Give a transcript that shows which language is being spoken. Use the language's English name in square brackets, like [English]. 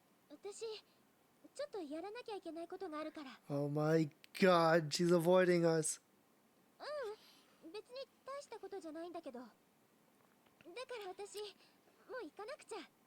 [Japanese] 私、ちょっとやらなきゃいけないことがあるから。 [English] Oh my god, she's avoiding us. [Japanese] 別に大したことじゃないんだけど。だから私、もう行かなくちゃ。